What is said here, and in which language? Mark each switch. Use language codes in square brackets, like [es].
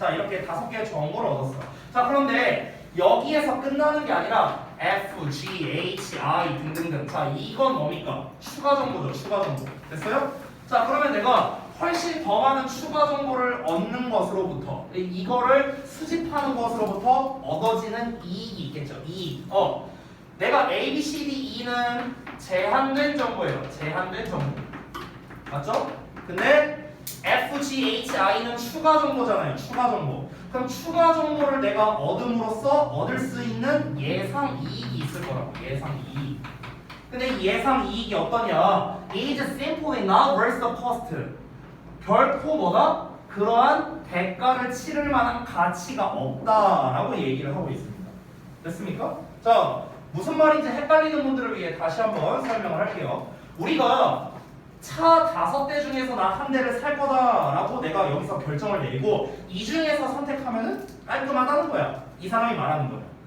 [ko] 자, 이렇게 5개의 정보를 얻었어. 자, 그런데 여기에서 끝나는 게 아니라 F, G, H, I 등등등. 자, 이건 뭡니까? 추가 정보죠. 추가 정보. 됐어요? 자, 그러면 내가 훨씬 더 많은 추가 정보를 얻는 것으로부터 이거를 수집하는 것으로부터 얻어지는 이익이 있겠죠. 이익. 내가 A, B, C, D, E는 제한된 정보예요. 제한된 정보. 맞죠? 근데 F, G, H, I는 추가 정보잖아요. 추가 정보. 그럼 추가 정보를 내가 얻음으로써 얻을 수 있는 예상 이익이 있을 거라고. 예상 이익. 근데 이 예상 이익이 어떠냐? [en] It is simply not worth the cost. [ko] 결코 뭐다? 그러한 대가를 치를 만한 가치가 없다라고 얘기를 하고 있습니다. 됐습니까? 자, 무슨 말인지 헷갈리는 분들을 위해 다시 한번 설명을 할게요. 우리가 차 5대 중에서 나 한 대를 살 거다라고 내가 여기서 결정을 내리고 이 중에서 선택하면은 깔끔하다는 거야. 이 사람이 말하는 거야.